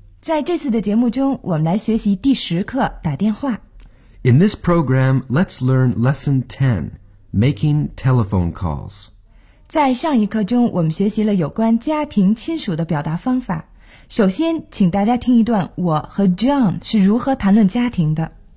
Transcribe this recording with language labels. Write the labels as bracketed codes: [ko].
[zh] 在这次的节目中，我们来学习第十课打电话。 [en] In this program, let's learn lesson 10, making telephone calls. [zh] 在上一课中，我们学习了有关家庭亲属的表达方法。首先，请大家听一段我和 John 是如何谈论家庭的。